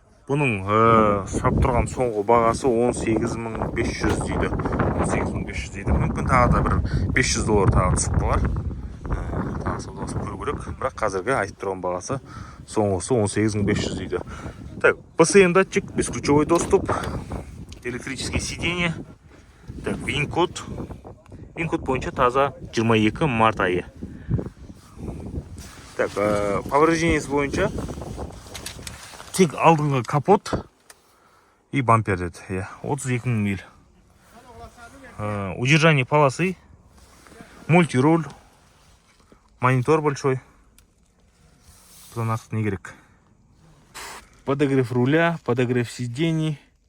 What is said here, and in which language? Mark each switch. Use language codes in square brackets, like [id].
[kk] Бұның сап тұрған соңғы бағасы 18.500 дейді. 18.500 дейді. Мүмкін тағы да бір $500 тағы түсіп қалар. Тағы саудаласып көру керек. Бірақ қазіргі айтып тұрған бағасы соңғысы 18.500 дейді. [ru] Так, ПСМ датчик, бесключевой доступ, электрические сиденья. Так, вин-код. [kk] Вин-код бойынша таза 22 март айы. Так, повреждениесі бойынша тек алдыңғы капот и бампер деді. [ru] 32 000 миль. Удержание полосы, мультируль, монитор большой. [kk] Бұдан артық не керек? [ru] Подогрев руля, подогрев сидений.